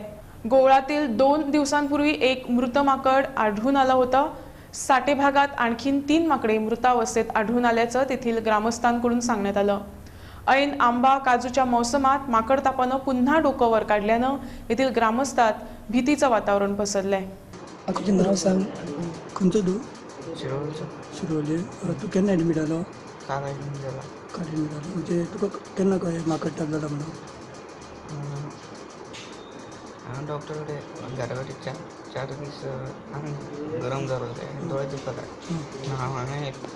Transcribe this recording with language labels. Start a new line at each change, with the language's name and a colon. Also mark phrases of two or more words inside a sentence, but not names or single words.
Marathi: गोवळातील 2 दिवसांपूर्वी एक मृत माकड आढळून आलं होतं। साठे भागात आणखीन 3 माकडे मृतावस्थेत आढळून आल्याचं तेथील ग्रामस्थांकडून सांगण्यात आलं। ऐन आंबा काजूच्या मौसमात माकडतापानं पुन्हा डोकं वर काढल्यानं येथील ग्रामस्थात भीतीचं वातावरण पसरलंय।
Konkani: तुझे नाव सांग, खंयचो तू? शिरोली तू केन्ना एडमीट जालो?
Marathi: काल ॲडमिट झाला.
Konkani: काल एडमीट जालो म्हणजे तुका केन्ना कळ्ळें माकड टाकला म्हणून? हांव डॉक्टरकडे घरा कडेन चार दीस आंग गरम जालो तें दोळे दुखता हांवें